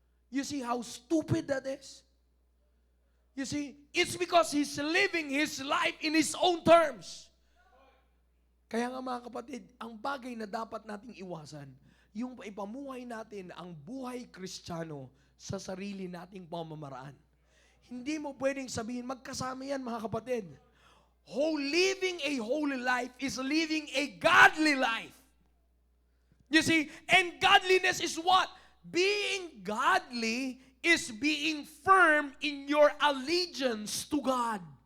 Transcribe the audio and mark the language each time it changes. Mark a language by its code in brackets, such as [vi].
[en] You see how stupid that is? You see, it's because he's living his life in his own terms. [tl] Kaya nga mga kapatid, ang bagay na dapat nating iwasan, yung ipamuhay natin ang buhay Kristiyano sa sarili nating pamamaraan. Hindi mo pwedeng sabihin, magkasama yan mga kapatid. [en] Living a holy life is living a godly life. You see, and godliness is what? Being godly is being firm in your allegiance to God.